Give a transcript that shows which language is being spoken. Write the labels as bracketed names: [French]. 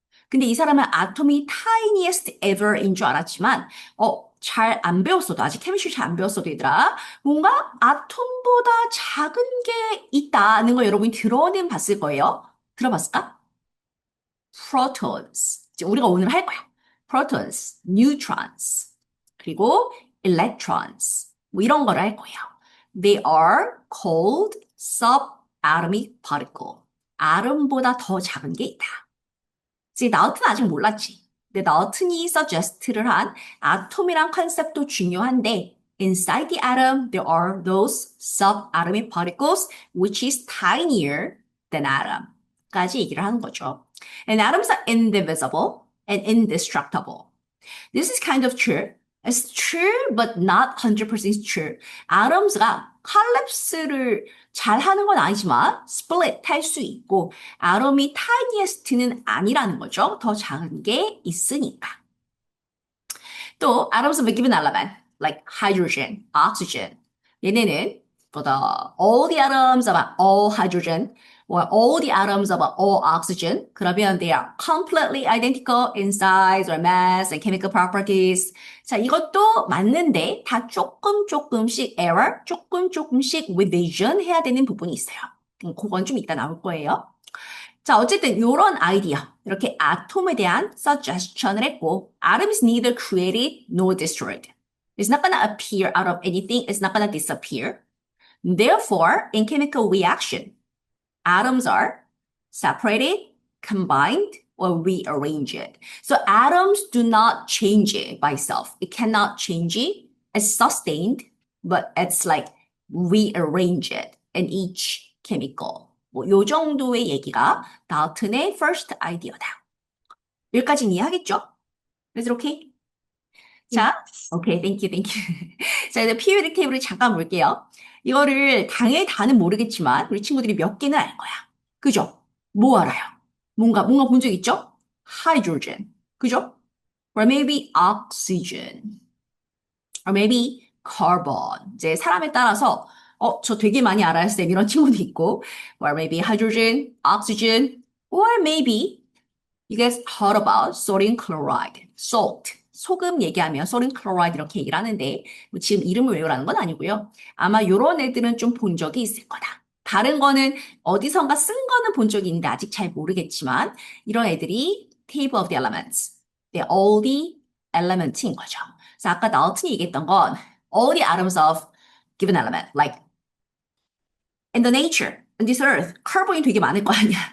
[Korean] 근데 이 사람은 아톰이 [English] tiniest ever [Korean] 인 줄 알았지만 잘 안 배웠어도 아직 케미스트리 잘 안 배웠어도 얘들아 뭔가 아톰보다 작은 게 있다는 거 여러분이 들어는 봤을 거예요. 들어봤을까? protons. 이제 우리가 오늘 할 거야. [English] protons, neutrons, 그리고 electrons. [Korean] 뭐 이런 거를 할 거예요. [English] They are called subatomic particle. [Korean] 아tom보다 더 작은 게 있다. 이제 나우트는 아직 몰랐지. 근데 나우튼이 suggest를 한 아톰이란 컨셉도 중요한데 [English] inside the atom there are those subatomic particles which is tinier than atom. [Korean] 까지 얘기를 하는 거죠. [English] And atoms are indivisible and indestructible. This is kind of true. It's true, but not 100% true. [Korean] atoms가 collapse를 잘 하는 건 아니지만 split 할 수 있고 atom이 tiniest는 아니라는 거죠. 더 작은 게 있으니까. [English] 또 atoms of a given element, like hydrogen, oxygen. 얘네는 all the atoms of all hydrogen or all the atoms of all oxygen. [Korean] 그러면 [English] they are completely identical in size or mass and chemical properties. [Korean] 자, 이것도 맞는데 다 조금씩 error, 조금씩 revision 해야 되는 부분이 있어요. 그건 좀 이따 나올 거예요. 자, 어쨌든 이런 아이디어, 이렇게 아톰에 대한 suggestion을 했고, [English] atom is neither created nor destroyed. It's not gonna appear out of anything. It's not gonna disappear. Therefore, in chemical reaction, atoms are separated, combined, or rearranged. So atoms do not change it by itself. It cannot change it. It's sustained, but it's like rearranged in each chemical. [Korean] 뭐, 요 정도의 얘기가 달튼의 first 아이디어다. 여기까지는 이해하겠죠? [English] Is it okay? [Korean] 자, 오케이, [English] thank you. [Korean] 자, 이제 periodic table을 잠깐 볼게요. 이거를 당연히 다는 모르겠지만 우리 친구들이 몇 개는 알 거야. 그죠? 뭐 알아요? 뭔가 본 적 있죠? hydrogen. 그죠? [English] or maybe oxygen. or maybe carbon. [Korean] 이제 사람에 따라서 저 되게 많이 알아요, 쌤. 이런 친구도 있고. [English] or maybe hydrogen, oxygen, or maybe you guys heard about sodium chloride, salt. [Korean] 소금 얘기하면 sodium chloride 이렇게 얘기를 하는데 뭐 지금 이름을 외우라는 건 아니고요. 아마 이런 애들은 좀 본 적이 있을 거다. 다른 거는 어디선가 쓴 거는 본 적이 있는데 아직 잘 모르겠지만 이런 애들이 table of the elements. [English] they're all the elements인 거죠. [Korean] 그래서 아까 나우튼이 얘기했던 건 [English] all the atoms of given element, like in the nature, in this earth, carbon이 [Korean] 되게 많을 거 아니야.